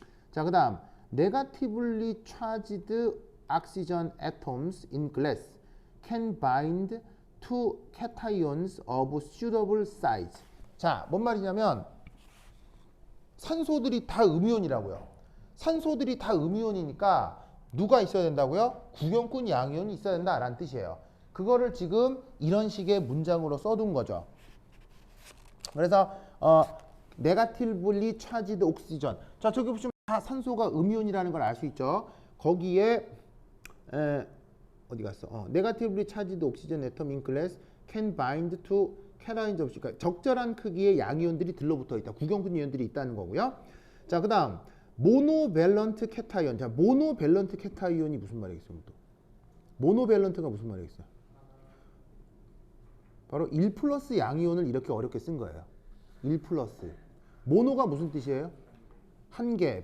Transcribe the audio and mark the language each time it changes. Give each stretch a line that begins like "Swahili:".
Korean: 자, 그 다음
English: negatively charged oxygen atoms in glass can bind to cations of suitable size.
Korean: 자, 뭔 말이냐면 산소들이 다 음이온이라고요. 산소들이 다 음이온이니까 누가 있어야 된다고요? 구경꾼 양이온이 있어야 된다라는 뜻이에요. 그거를 지금 이런 식의 문장으로 써둔 거죠. 그래서
English: negatively charged oxygen.
Korean: 자, 저기 보시면 다 산소가 음이온이라는 걸 알 수 있죠. 거기에 어디 갔어?
English: negatively charged oxygen atom in glass can bind to cations of,
Korean: 그러니까 적절한 크기의 양이온들이 들러붙어 있다. 구경꾼 이온들이 있다는 거고요. 자, 그다음 모노밸런트 캐타이온. 자, 모노밸런트 캐타이온이 무슨 말이겠어요? 또 모노밸런트가 무슨 말이겠어요? 바로 1 플러스 양이온을 이렇게 어렵게 쓴 거예요. 1 플러스. 모노가 무슨 뜻이에요? 한 개.